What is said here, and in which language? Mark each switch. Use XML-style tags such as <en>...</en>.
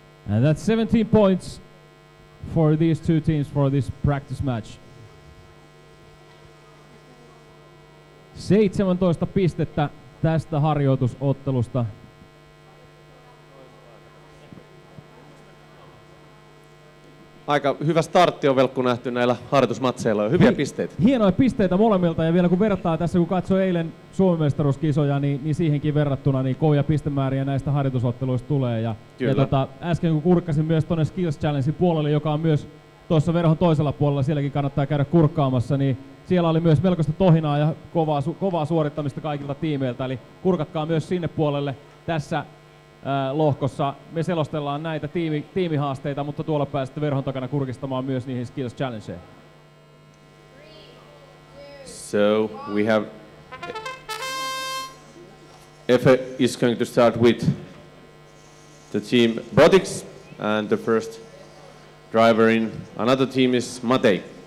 <en>And that's 17 points for these two teams for this practice match.</en> <fi>17 pistettä tästä harjoitusottelusta. Aika hyvä startti on Velkku nähty näillä harjoitusmatseilla. Hyviä pisteitä. Hienoja pisteitä molemmilta, ja vielä kun vertaa tässä, kun katsoi eilen Suomen mestaruuskisoja, niin siihenkin verrattuna niin kovia pistemääriä näistä harjoitusotteluista tulee. Ja äsken kun kurkkasin myös tuonne Skills Challengein puolelle, joka on myös tuossa verhon toisella puolella, sielläkin kannattaa käydä kurkkaamassa, niin siellä oli myös melkoista tohinaa ja kovaa suorittamista kaikilta tiimeiltä, eli kurkatkaa myös sinne puolelle tässä lohkossa. Me selostellaan näitä tiimihaasteita, mutta tuolla pääsette verhon takana kurkistamaan myös niihin Skills Challengeen.</fi> <en>So we have Efe is going to start with the team Robotics, and the first driver in another team is Matei.</en>